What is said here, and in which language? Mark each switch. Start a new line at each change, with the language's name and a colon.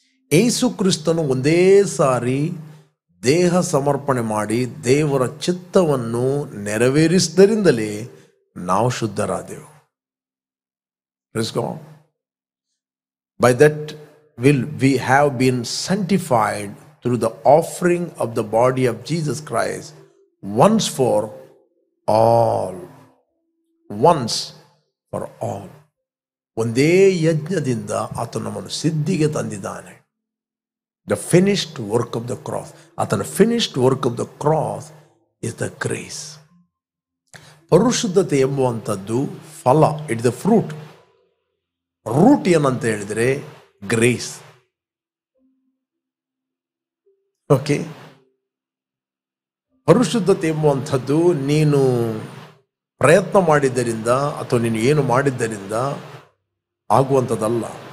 Kannada: ಯೇಸು ಕ್ರಿಸ್ತನು ಒಂದೇ ಸಾರಿ ದೇಹ ಸಮರ್ಪಣೆ ಮಾಡಿ ದೇವರ ಚಿತ್ತವನ್ನು ನೆರವೇರಿಸಿದರಿಂದಲೇ ನಾವು ಶುದ್ಧರಾದೆವು.
English: By that will we have been sanctified through the offering of the body of Jesus Christ once for all. Once for all.
Kannada: ಒಂದೇ ಯಜ್ಞದಿಂದ ಆತನು ನಮ್ಮನ್ನು ಸಿದ್ಧಿಗೆ ತಂದಿದ್ದಾನೆ.
English: The finished work of the cross. ಆತನ finished work of the cross is the grace.
Kannada: ಪರಿಶುದ್ಧತೆ ಎಂಬುವಂಥದ್ದು ಫಲ,
English: It the fruit.
Kannada: Root ಏನಂತ ಹೇಳಿದರೆ grace. Okay, ಪರಿಶುದ್ಧತೆ ಎಂಬುವಂಥದ್ದು ನೀನು ಪ್ರಯತ್ನ ಮಾಡಿದ್ದರಿಂದ ಅಥವಾ ನೀನು ಏನು ಮಾಡಿದ್ದರಿಂದ ಆಗುವಂಥದ್ದಲ್ಲ.